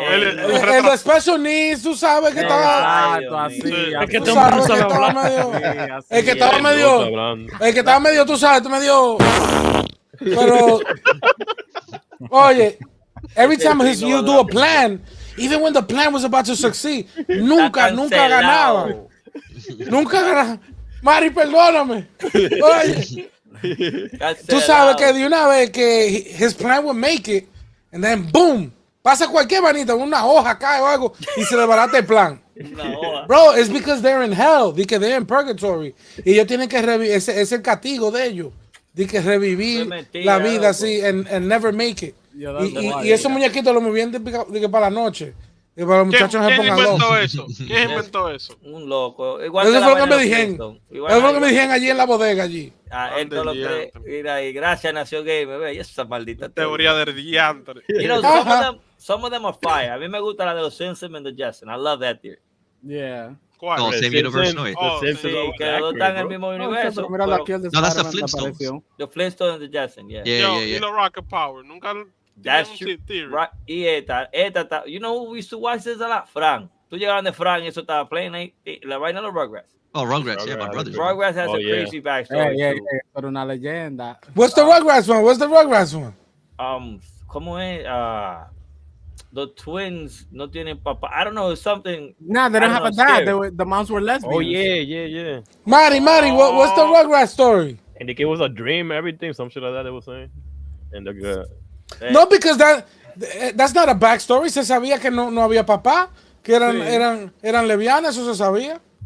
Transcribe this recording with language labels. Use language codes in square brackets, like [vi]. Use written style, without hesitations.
[es] El de special needs, tú sabes que estaba. Es que todo el mundo sabe hablar. El que estaba medio, tú sabes, medio. [en] Pero, oye, every time you do a plan, even when the plan was about to succeed, nunca ganaba. [es] Nunca ganaba. Mari, perdóname. Oye. Tú sabes que de una vez que his plan would make it, and then boom, pasa cualquier manita, una hoja cae o algo y se le barata el plan. [en] Bro, it's because they're in hell, because they're in purgatory. [es] Y ellos tienen que revivir, ese es el castigo de ellos, de que revivir la vida así and never make it. Y esos muñequitos los movían de que para la noche. Y para los muchachos se pongan locos. ¿Quién inventó eso? Un loco. Igual eso fue lo que me dijeron. Eso fue lo que me dijeron allí en la bodega allí. Esto lo que mira, y gracias Nación Gamer, ve, esa maldita teoría del diantre. [en] You know, some of them are fire. [es] A mí me gusta la de los Simpsons and the Jetsons. [en] I love that theory. Yeah. [es] ¿Cuál? [en] No, same universe, no. [es] Sí, que los dos están en el mismo universo. No, [en] that's the Flintstones. The Flintstones and the Jetsons, yeah. [es] Y los Rocket Power. Nunca. [en] That's true. Right. Y esta, you know who we used to watch this a lot? Fran. [es] Tú llegaban de Fran y eso estaba playing ahí. La vaina de los Rugrats. [en] Oh, Rugrats, yeah, my brother. Rugrats has a crazy backstory. [es] Yeah, pero una leyenda. [en] What's the Rugrats one? [es] ¿Cómo es? The twins no tienen papá. [en] I don't know, it's something. Nah, they don't have a dad. The moms were lesbians. Oh, yeah. Mari, what's the Rugrats story? And it was a dream, everything, some shit like that they were saying. And the girl. No, because that's not a backstory. [es] Se sabía que no había papá, que eran lesbianas, eso se sabía.